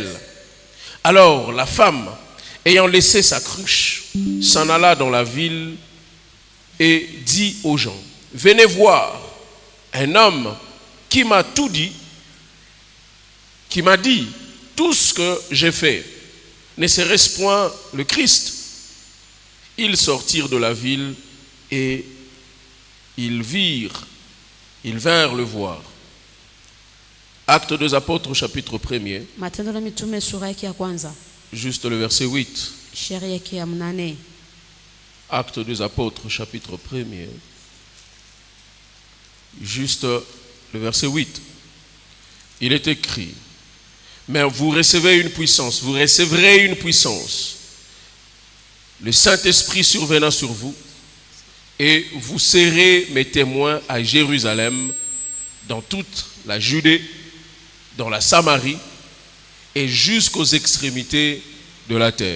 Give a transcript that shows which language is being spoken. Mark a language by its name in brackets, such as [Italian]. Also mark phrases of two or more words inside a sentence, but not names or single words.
[French] Alors la femme, ayant laissé sa cruche, s'en alla dans la ville et dit aux gens, venez voir un homme qui m'a tout dit, qui m'a dit tout ce que j'ai fait. Ne serait-ce point le Christ? Ils sortirent de la ville et ils vinrent le voir. Actes des Apôtres, chapitre 1er. [Swahili] Matendo ya Mitume sura yake ya kwanza. [French] Juste le verset 8. [Swahili] Shairi yake ya 8. [French] Actes des Apôtres, chapitre 1er. Juste le verset 8. Il est écrit, mais vous recevrez une puissance, le Saint-Esprit survenant sur vous, et vous serez mes témoins à Jérusalem, dans toute la Judée, dans la Samarie, et jusqu'aux extrémités de la terre.